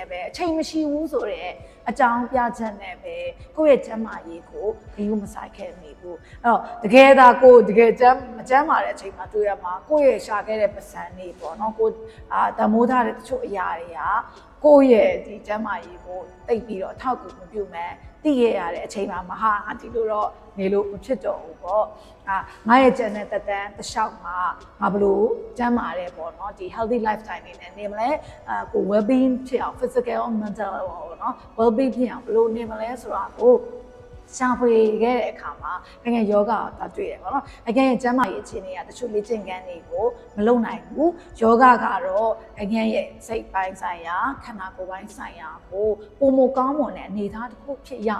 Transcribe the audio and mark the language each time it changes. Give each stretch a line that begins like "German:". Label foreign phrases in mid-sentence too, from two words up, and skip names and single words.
Burmese: ပဲအချိန်မရှိဘူးဆိုတော့အကြောင်းပြချက်နဲ့ပဲကိုယ့်ရဲ့ကျန်းမာရေးကိုဂရုမစိုက်ခဲ့မိဘူးအဲ့တော့တကယ်ဒါကိုတကယ်မကျန်းမာတဲ့အချိန်မှာတွေ့ရမှာကိုယ့်ရဲ့ရှာခဲ့တဲ့ပစံတွေပေါ့နော်ကိုတမိုးထားတဲ့တချို့အရာတွေကကိုယ့်ရဲ့ဒီကျန်းမာရေးကိုတိ တ်ပြီးတော့ထောက်ကူမပြုမဲ့သိရတဲ့အချိန်မှာမဟာဒီလိုတော့နေလို့မဖြစ်တော့ဘူးပေါ့ငါရဲ့ကျန်တဲ့တက်တန်းတစ်လျှောက်မှာငါဘလို့ကျန်းမာတယ်ပေါ့နော်ဒီ
English: healthy lifestyle
Burmese: နေနဲ့နေမလဲကို
English: well being
Burmese: ဖြစ်အောင်
English: physical mental
Burmese: ပေါ့နော်
English: well being
Burmese: ဖြစ်အောင်ဘလို့နေမလဲဆိုတာကိုရှာဖွေခဲ့တဲ့အခါမှာငယ်ယောဂကိုတွေ့ရတယ်ပေါ့နော်အကယ်ကျန်းမာရေးအခြေအနေကတချို့လေ့ကျင့်ခန်းတွေကိုမလုပ်နိုင် ဘူးယောဂကတော့အကယ်ရဲ့စိတ်ပိုင်းဆိုင်ရာခန္ဓာကိုယ်ပိုင်းဆိုင်ရာကိုပုံမကောင်းမွန်တဲ့အနေအထားတစ်ခုဖြစ်ရ